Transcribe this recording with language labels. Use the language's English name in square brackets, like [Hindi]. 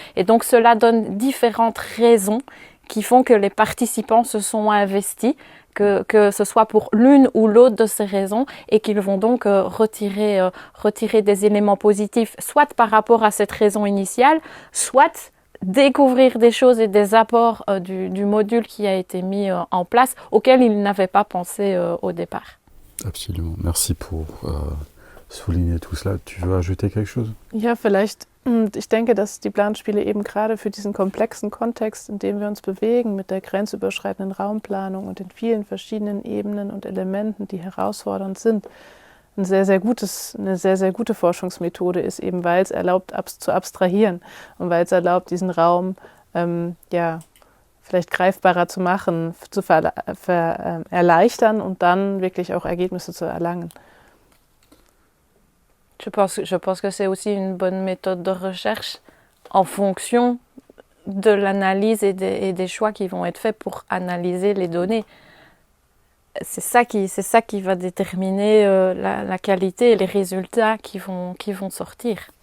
[French] Et donc cela donne différentes raisons qui font que les participants se sont investis, que ce soit pour l'une ou l'autre de ces raisons et qu'ils vont donc retirer des éléments positifs, soit par rapport à cette raison initiale, soit découvrir des choses et des apports du module qui a été mis en place auxquels ils n'avaient pas pensé au départ. Absolument. Merci pour souligner tout cela. Tu veux ajouter quelque chose? [German] Ja, vielleicht. Ich denke, dass die Planspiele eben gerade für diesen komplexen Kontext, in dem wir uns bewegen, mit der grenzüberschreitenden Raumplanung und den vielen verschiedenen Ebenen und Elementen, die herausfordernd sind, eine sehr gute Forschungsmethode ist, eben weil es erlaubt, zu abstrahieren und weil es erlaubt, diesen Raum vielleicht greifbarer zu machen, zu erleichtern und dann wirklich auch Ergebnisse zu erlangen. [French] Je pense que c'est aussi une bonne méthode de recherche en fonction de l'analyse et des choix qui vont être faits pour analyser les données. C'est ça qui va déterminer la qualité et les résultats qui vont sortir.